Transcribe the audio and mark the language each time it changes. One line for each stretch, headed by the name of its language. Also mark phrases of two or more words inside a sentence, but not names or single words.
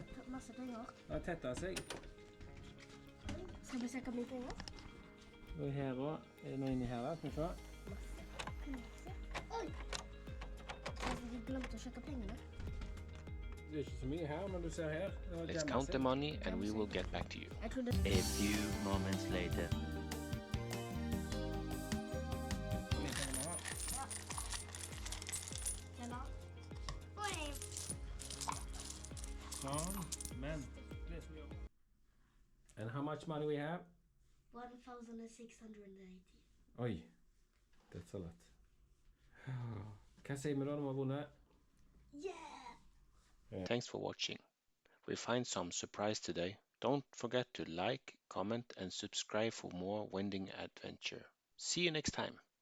Norwegian: masse penger. Det tettet seg. Skal vi se hva mye penger? Og her også. Er det noe inni her da? Skal vi se. Masse penger. Oi! Jeg glemte å sjekke pengene. Det er ikke så mye her, men du ser her. Det har
English: Let's
Norwegian: jammet
English: count the
Norwegian: seg.
English: money and we will get back to you.
Norwegian: Jeg trodde...
English: A few moments later.
Norwegian: Hvor mye penger vi har. Eller? Oi! Sånn. Men det som gjør.
English: And how much money we have? 1,680. Oi. That's a lot.
Norwegian: Hva sier vi da når vi har vunnet?
English: Yeah! Thanks for watching. We find some surprise today. Don't forget to like, comment and subscribe for more vending adventure. See you next time.